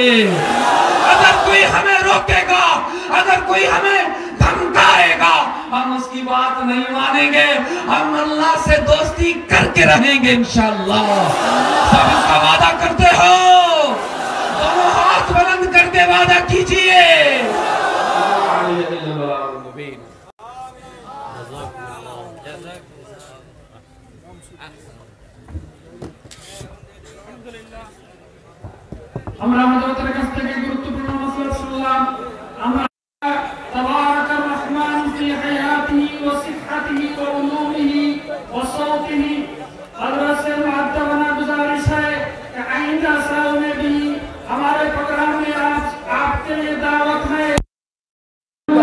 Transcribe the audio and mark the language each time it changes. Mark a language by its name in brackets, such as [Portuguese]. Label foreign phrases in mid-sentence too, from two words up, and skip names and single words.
[Urdu] اگر کوئی ہمیں روکے گا، اگر کوئی ہمیں دھمکائے گا، ہم اس کی بات نہیں مانیں گے، ہم اللہ سے دوستی کر کے رہیں گے انشاءاللہ۔ سب اس کا وعدہ کرتے ہو؟ دونوں ہاتھ بلند کر کے وعدہ کیجئے۔ [Bangla] আমরা আমাদের কাছ থেকে গুরুত্বপূর্ণ মাসলা শুনলাম। [Urdu] আমরা [Arabic] تبارك الرحمن في حياته وصحته وعلومه وصوته [Urdu] حضرت سے معدبانہ گزارش ہے کہ آئندہ سال میں بھی ہمارے پروگرام میں آپ کے لیے دعوت ہے